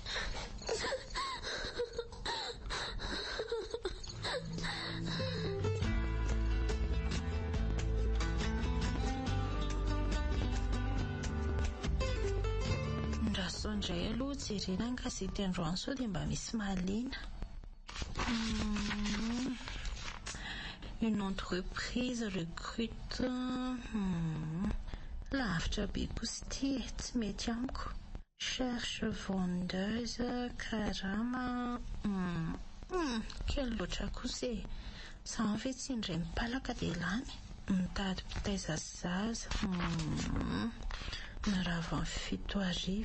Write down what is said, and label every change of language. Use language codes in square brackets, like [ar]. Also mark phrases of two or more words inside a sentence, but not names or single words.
[mg] Ndraso indray aloha jerena ny gazety androany sao dia mba misy mahaliana. [fr] Une entreprise recrute [mg] lavitra be kosa ity tsy mety amiko. [fr] Cherche vendeuse, karama. [mg] Kely loatra kosa e. Zaho ve tsy indray mipalaka dia lany. Mitady mpitaiza zaza. Narava ny 7:00.